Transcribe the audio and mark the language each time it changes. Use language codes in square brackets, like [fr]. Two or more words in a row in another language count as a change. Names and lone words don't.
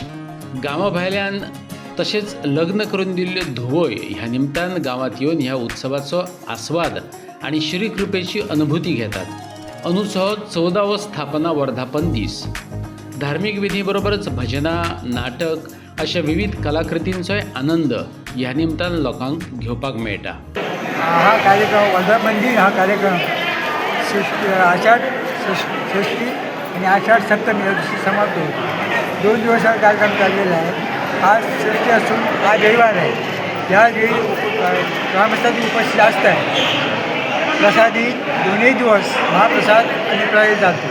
[kok] गांवा भायल्यान तशेंच लग्न करून दिल्ल्यो धुवोय ह्या निमतान गांवांत येवन ह्या उत्सवाचो आस्वाद आनी श्री कृपेची अनुभूती घेतात. अंदूचो 14वो स्थापना वर्धापन दीस. धार्मीक विधी बरोबरच भजनां, नाटक अशा विविध कलाकृतींचोय आनंद ह्या निमतान लोकांक घेवपाक मेळटा. [mr] हा कार्यक्रम वर्धापन दिन हा कार्यक्रम आषाढ षष्ठी आणि आषाढ सप्तमी या दिवशी समाप्त होतो. 2 दिवस हा कार्यक्रम चाललेला आहे. आज षष्ठी असून आज रविवार आहे. यावेळी ग्रामस्थांची उपस्थिती जास्त आहे. प्रसादी दोन्ही दिवस महाप्रसाद आणि प्रसाद जातो.